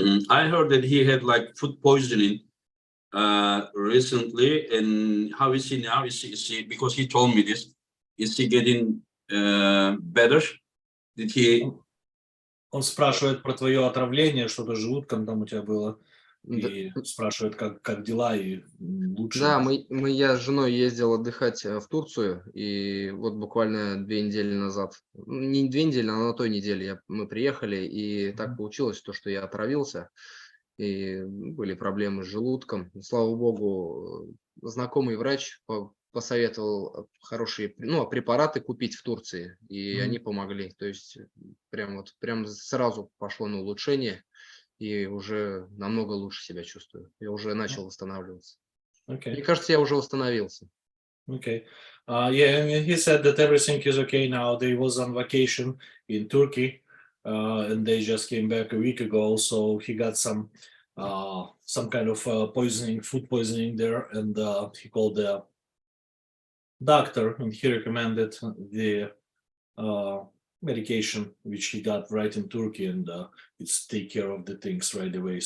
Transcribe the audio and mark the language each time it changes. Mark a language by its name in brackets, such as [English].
[English] I heard that he had like food poisoning recently, and how is he now? Is he, because he told me this, is he getting better? Did he? [Russian] Он спрашивает про твое отравление, что-то с желудком там у тебя было, и спрашивает, как дела, и лучше. Да, я с женой ездил отдыхать в Турцию, и вот буквально 2 недели назад, не 2 недели, а на той неделе мы приехали, и так получилось, то, что я отравился, и были проблемы с желудком. Слава богу, знакомый врач посоветовал хорошие, ну, препараты купить в Турции, и Мгм. они помогли. То есть прям сразу пошло на улучшение, и уже намного лучше себя чувствую. Я уже начал восстанавливаться. Мне [English] Okay. [Russian] кажется, я уже восстановился. [English] Okay. Yeah, and he said that everything is okay now. They was on vacation in Turkey, and they just came back a week ago. So he got some kind of poisoning, food poisoning there, and he called the doctor, and he recommended the medication which he got right in Turkey, and it's take care of the things right away.